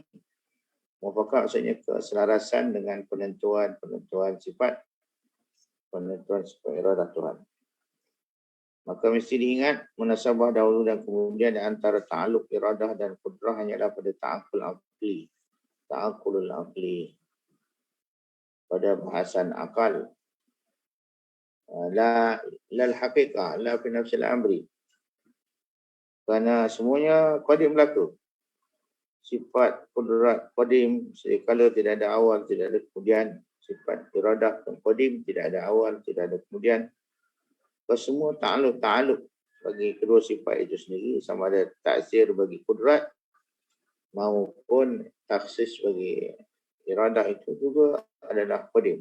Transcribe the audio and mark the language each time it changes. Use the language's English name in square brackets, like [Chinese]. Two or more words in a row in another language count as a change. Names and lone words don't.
[Malay] Muafakat maksudnya keselarasan dengan penentuan sifat iradah Tuhan. Maka mesti diingat munasabah dahulu dan kemudian di antara ta'aluk iradah dan kudrah hanyalah pada [Arabic] ta'akulul aqli. [Malay] Pada bahasan akal. [Arabic] La al-haqiqah, la fi nafsil amri. [Malay] Kerana semuanya qadim berlaku. Sifat kudrat qadim, sekala tidak ada awal, tidak ada kemudian. Sifat iradah qadim, tidak ada awal, tidak ada kemudian. Semua ta'aluk bagi kedua sifat itu sendiri, sama ada taksir bagi kudrat maupun taksis bagi iradah itu juga adalah qadim.